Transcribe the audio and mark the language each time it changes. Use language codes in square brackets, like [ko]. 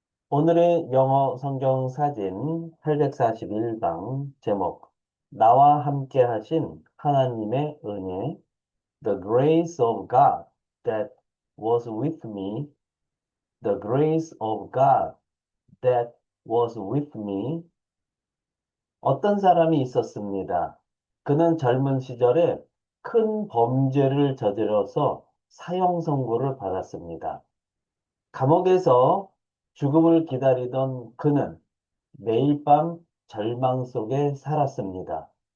[ko] 오늘의 영어 성경 사진 841방 제목 나와 함께 하신 하나님의 은혜 [en] The grace of God that was with me. The grace of God that was with me. [ko] 어떤 사람이 있었습니다. 그는 젊은 시절에 큰 범죄를 저질러서 사형 선고를 받았습니다. 감옥에서 죽음을 기다리던 그는 매일 밤 절망 속에 살았습니다.